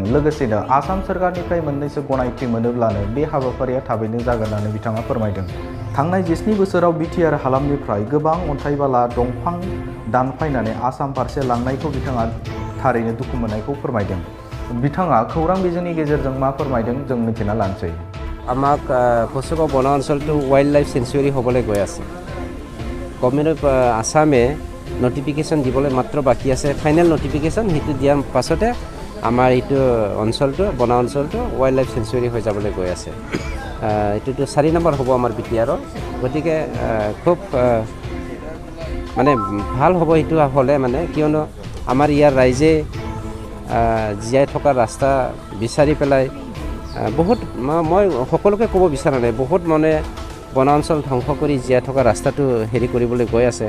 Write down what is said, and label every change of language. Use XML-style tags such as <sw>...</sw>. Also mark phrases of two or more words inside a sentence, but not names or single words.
<brx>लोगोसेनो आसाम सोरखारनिफ्राय मोननैसो गनायथि मोनोब्लानो बे हाबाफारिया थाबैनो जागोन होननानै बिथाङा फोरमायदों। थांनाय 17 बोसोराव बिटिआर हालामनिफ्राय गोबां अन्थाइ बाला दंफां दानफायनानै आसाम फारसे लांनायखौ बिथाङा थारैनो दुखु मोननायखौ फोरमायदों। बिथाङा खौरां बिजोंनि गेजेरजों मा फोरमायदं जों मिथिना लानोसै।</brx> <as>আমাক কুসুগাঁও বন অঞ্চলটো</as> <en>wild life sanctuary</en> <as>হ'বলৈ গৈ আছে। গভৰ্ণমেণ্ট আসামে নটিফিকেশ্যন দিবলৈ মাত্ৰ বাকী আছে। ফাইনেল নটিফিকেশ্যন সেইটো দিয়াৰ পাছতে আমাৰ এইটো অঞ্চলটো বন অঞ্চলটো</as> <en>wild life sanctuary</en> <as>হৈ যাবলৈ গৈ আছে। এইটোতো 4 নম্বৰ হ'ব আমাৰ বিটিআৰৰ। গতিকে খুব মানে ভাল হ'ব এইটো হ'লে মানে কিয়নো আমাৰ ইয়াৰ ৰাইজে জীয়াই থকাৰ ৰাস্তা বিচাৰি পেলাই বহুত মই সকলোকে ক'ব বিচৰা নাই বহুত মানে বনাঞ্চল ধ্বংস কৰি জীয়াই থকা ৰাস্তাটো হেৰি কৰিবলৈ গৈ আছে।</as>